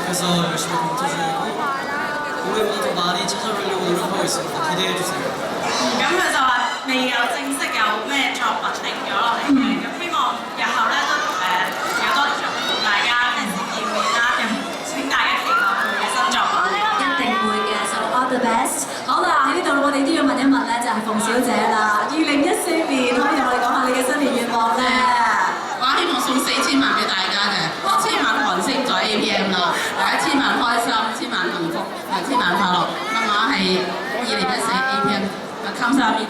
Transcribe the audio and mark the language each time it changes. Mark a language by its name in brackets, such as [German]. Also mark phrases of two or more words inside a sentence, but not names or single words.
[Korean] 열심히 검토 중이고 올해보다 더 많이 찾아뵈려고 노력하고 있습니다. 기대해 주세요. [Cantonese] 咁佢就話未有正式有咩作品定咗落嚟嘅，咁希望日後咧都有多啲作品同大家即係見面啦，咁請大家期待佢嘅新作品。一定會嘅 ， [English] so all the best。 [Cantonese] 好啦，喺呢度我哋都要問一問咧，就係馮小姐啦。2014年可以同我哋講下你嘅新年願望咧？我希望送4000萬俾大家嘅，1000萬韓星在 APM 啦，大家1000萬開心，1000萬幸福，1000萬快樂。咁我係2014 APM，감사합니다。